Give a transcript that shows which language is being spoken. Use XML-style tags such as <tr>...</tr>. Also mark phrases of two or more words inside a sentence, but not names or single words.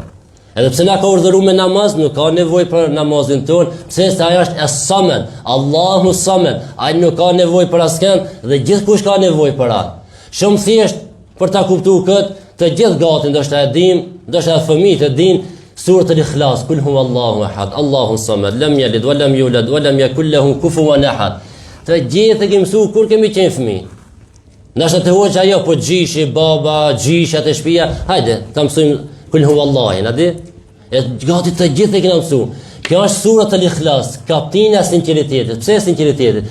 <sq>Edhe pse na ka urdhëruar me namaz, nuk ka nevojë për namazin ton, pse se ai është as-Samad,</sq> <ar>الله الصمد,</ar> <sq>ai nuk ka nevojë për askën dhe gjithkush ka nevojë për atë. Shumë thjesht për ta kuptuar këtë, të gjithë gati ndoshta e dim, ndoshta fëmijët e din Surat al-Ikhlas,</sq> <ar>قل هو الله أحد الله الصمد لم يلد ولم يولد ولم يكن له كفوا أحد.</ar> <sq>Të gjithë e kemi mësuar kur kemi qenë fëmijë. Nashta të hoqja ajo po gjishi, baba, gjishat e shtëpia, hajde, ta mësojmë</sq> <ar>قل هو الله,</ar> <sq>na di? E gati të gjithë e kemi mësuar. Kjo është Surat al-Ikhlas, kaptina e sinqeritetit. Pse sinqeritetit?</sq>